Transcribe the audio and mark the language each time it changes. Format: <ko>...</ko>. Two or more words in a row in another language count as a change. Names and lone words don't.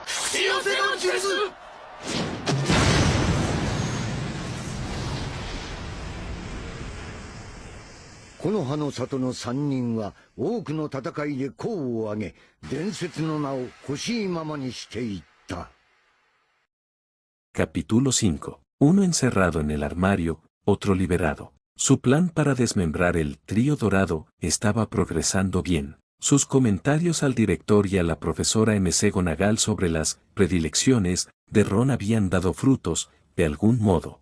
<ja>よせの術。木の葉の里の三人は多くの戦いで功を挙げ、伝説の名を欲しいままにしていった。</ja> <es>Capítulo 5. Uno encerrado en el armario, otro liberado. Su plan para desmembrar el trío dorado estaba progresando bien. Sus comentarios al director y a la profesora McGonagall sobre las predilecciones de Ron habían dado frutos, de algún modo.</es>